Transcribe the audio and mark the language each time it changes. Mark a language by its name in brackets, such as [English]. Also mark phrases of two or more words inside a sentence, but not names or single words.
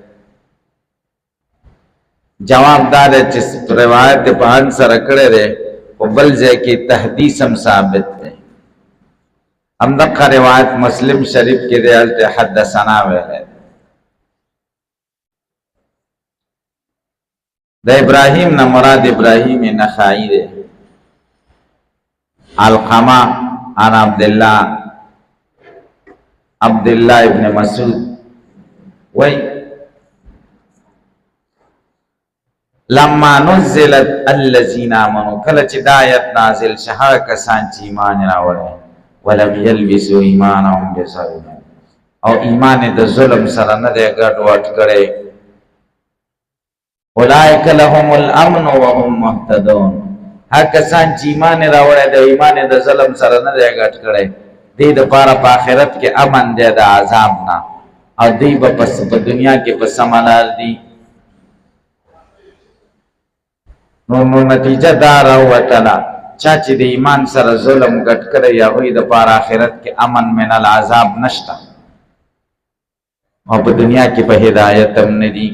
[Pashto] جواب دا دی چې روایت په ان سره کړی دی او بل ځای کې تحدیث هم ثابت دی. همدغه روایت مسلم شریف کې دی، هلته حدثنا ویلی. د ابراهیم نه مراد ابراهیم نخعی دی. [Arabic] علقمة عن عبد الله ابن مسعود وی لما نزلت الذين آمنوا، [Pashto] کله چې دا آیت نازل شه کسان چې ایمان راوړل [Arabic] ولم يلبسوا ایمانهم بظلم، [Pashto] او ایمان د ظلم سره نه دی ګډ وډ کړی، [Arabic] اولئک لهم الامن وهم مهتدون. [Pashto] هر کسان چې ایمان راوړی د ایمان د ظلم سره نه دی ګډ کړی، دی د پاره په آخرت کې امن دی د عذاب نه، او دی به په دنیا کې په سمه لار دی. نو نتیجه دا راوتله چا چې د ایمان سره ظلم ګډ کړی، هغوی د پاره آخرت کې [Arabic] امن من العذاب [Pashto] نشته، او په دنیا کې په هدایت هم نه دي.